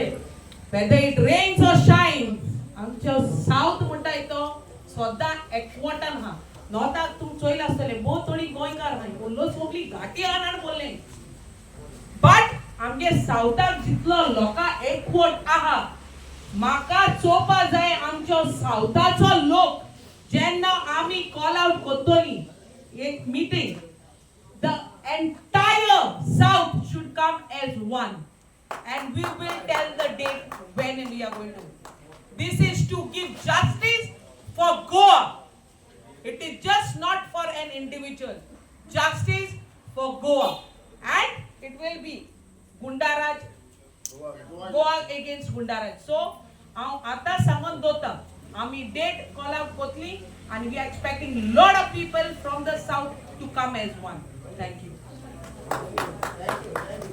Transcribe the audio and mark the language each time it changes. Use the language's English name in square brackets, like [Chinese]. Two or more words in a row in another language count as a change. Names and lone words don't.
[English] whether it rains or shines [Konkani] आमचो साउथ म्हणटाय तो सद्दां एकवटान हा. नॉर्थाक तूं चोयला आसतले बहुत थोडी गोंयकार नाय बोल्लो सगळी घाटी आनाड बोलले, बट आमगे साउथाक जितलो लोकां एकवट आहा म्हाका चोवपा जाय आमचो साउथाचो लोक जेन्ना आमी [English] call out [Konkani] करतली एक मीटिंग, [English] the entire south should come as one and we will tell the date when we are going to. This is to give justice for Goa. It is just not for an individual. Justice for Goa. And it will be Gundaraj, Goa against Gundaraj. So, [Konkani] आता सांगून दोता आमी [English] date call out करतली and we are expecting lot of people from the south to come as one. Thank you.